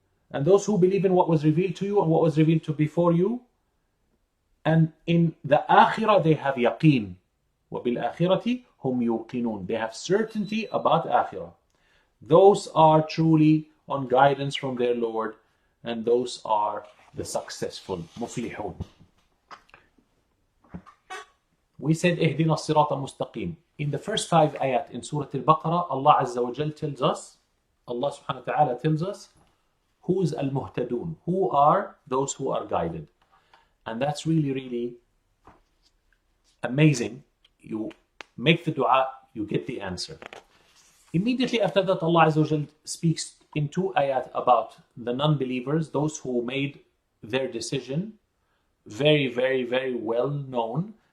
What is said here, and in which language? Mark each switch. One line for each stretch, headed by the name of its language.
English: And those who believe in what was revealed to you and what was revealed to before you, and in the akhirah they have yaqeen.
Arabic: وَبِالْآخِرَةِ هُمْ يُوقِنُونَ.
English: They have certainty about akhirah. Those are truly on guidance from their Lord, and those are the successful, مفلحون. We said
Arabic: اهدنا الصراط المستقيم.
English: In the first 5 ayat in Surah Al-Baqarah, Allah Azza wa Jal tells us, Allah subhanahu wa ta'ala tells us, who is al-muhtadun, who are those who are guided. And that's really, really amazing. You make the dua, you get the answer. Immediately after that, Allah Azza wa Jal speaks in 2 ayat about the non-believers, those who made their decision very, very, very well known.